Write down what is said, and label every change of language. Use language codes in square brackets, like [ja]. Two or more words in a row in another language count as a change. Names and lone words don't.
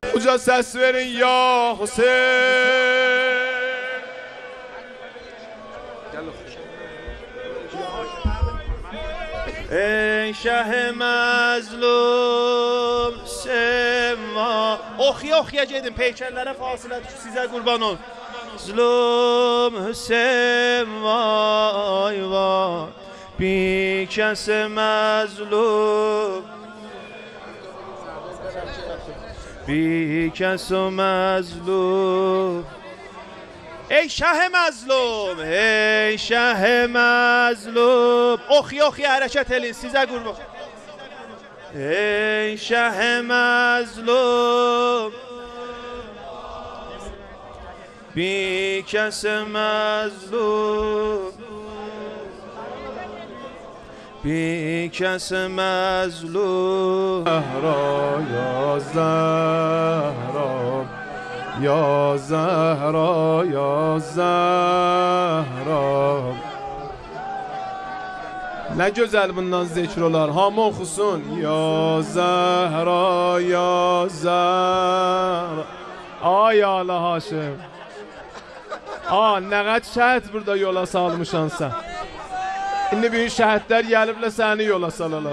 [fa] اینجا سس برین یا حسین. ای شه مظلوم سما [az] oxuya gedin peykərlərə fasilə sizə qurban ol. Zlum sema vay bir kəs məzlum bir kəs məzlum. [fa] ای شه مظلوم ای شه مظلوم [az] oxuya hərəkət edin sizə qurban. [fa] ای شه مظلوم بی کس مظلوم بی کس مظلوم. زهرا یا زهرا یا زهرا یا زهرا. [az] Ne güzel bundan zikrolar. Hamı oxusun. Ya Zəhra, ya Zəhra. Ay Allah Haşim. Nə qədər şəhid burada yola salmışan sən. İndi büyük şəhidlər gəliblə səni yola salalar.